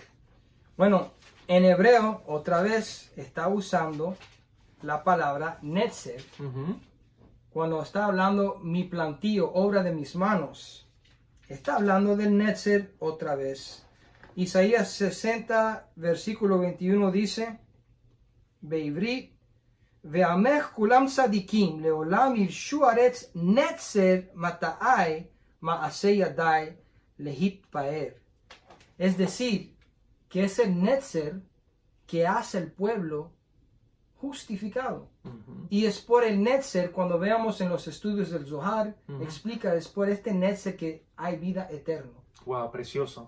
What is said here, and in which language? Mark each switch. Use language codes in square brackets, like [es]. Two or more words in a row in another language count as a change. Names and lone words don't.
[es] Bueno, en hebreo otra vez está usando la palabra netzer. Cuando está hablando mi plantío, obra de mis manos, está hablando del netzer otra vez. Isaías 60, versículo 21 dice, [he] בעברית, ועמך כולם צדיקים, לעולם ירשו ארץ נצר מטעי מעשה ידי להתפאר. [es] Es decir, que es el netzer que hace el pueblo justificado. Y es por el netzer, cuando veamos en los estudios del Zohar, explica, es por este netzer que hay vida eterna. Wow, precioso.